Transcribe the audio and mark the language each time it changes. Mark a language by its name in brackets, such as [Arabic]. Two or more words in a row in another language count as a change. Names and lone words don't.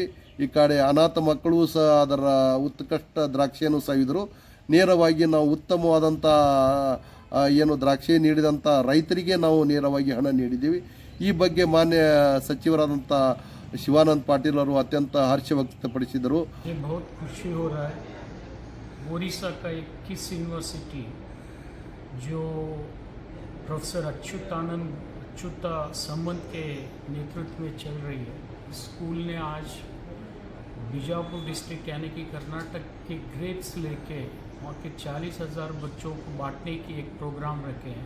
[Kannada] ಈ ಕಡೆ ಅನಾಥ ಮಕ್ಕಳು ಸಹ ಅದರ ಉತ್ಕೃಷ್ಟ ದ್ರಾಕ್ಷಿಯನ್ನು ಸವಿದರು. ನೇರವಾಗಿ ನಾವು ಉತ್ತಮವಾದಂಥ ಏನು ದ್ರಾಕ್ಷಿ ನೀಡಿದಂಥ ರೈತರಿಗೆ ನಾವು ನೇರವಾಗಿ ಹಣ ನೀಡಿದ್ದೀವಿ. ಈ ಬಗ್ಗೆ ಮಾನ್ಯ ಸಚಿವರಾದಂಥ ಶಿವಾನಂದ ಪಾಟೀಲ್ ಅವರು ಅತ್ಯಂತ ಹರ್ಷ ವ್ಯಕ್ತಪಡಿಸಿದರು. [Hindi] बहुत खुशी हो रहा है। ओडिशा का एक किस यूनिवर्सिटी जो प्रोफेसर अच्युता सामंत के नेतृत्व में चल रही है, स्कूल ने आज बीजापुर डिस्ट्रिक्ट यानी कि कर्नाटक के ग्रेप्स लेके वहाँ के 40,000 बच्चों को बांटने की एक प्रोग्राम रखे हैं।